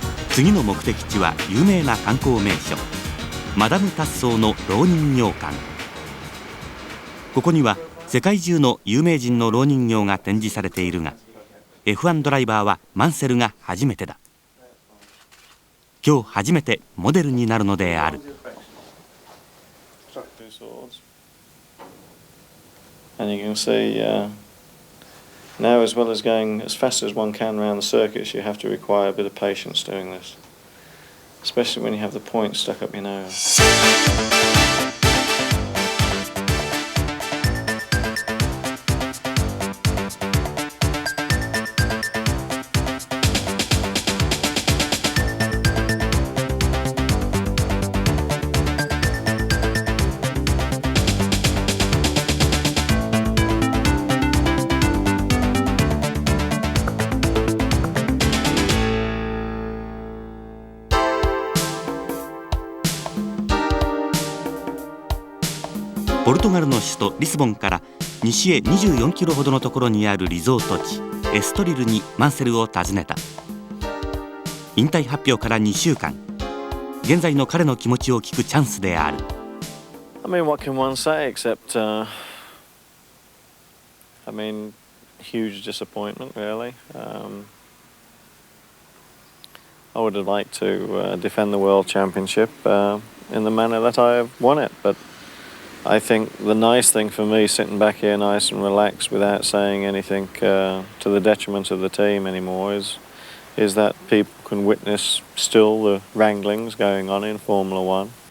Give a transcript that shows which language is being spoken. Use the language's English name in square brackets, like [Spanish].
[Japanese] 次の目的地は有名な観光名所、マダム・タッソーの蝋人形館。ここには世界中の有名人の蝋人形が展示されているが、 F1 ドライバーはマンセルが初めてだ。今日初めてモデルになるのである。 [English] And you can see now, as well as going as fast as one can around the circuits, you have to require a bit of patience doing this, especially when you have the point stuck up your nose. [Japanese] ポルトガルの首都リスボンから西へ24キロほどのところにあるリゾート地エストリルにマンセルを訪ねた。引退発表から2週間、現在の彼の気持ちを聞くチャンスである。 [English] I mean, what can one say except, I mean, huge disappointment, really. I would have liked to defend the World Championship in the manner that I have won it, but I think the nice thing for me, sitting back here nice and relaxed without saying anything to the detriment of the team anymore, is that people can witness still the wranglings going on in Formula One.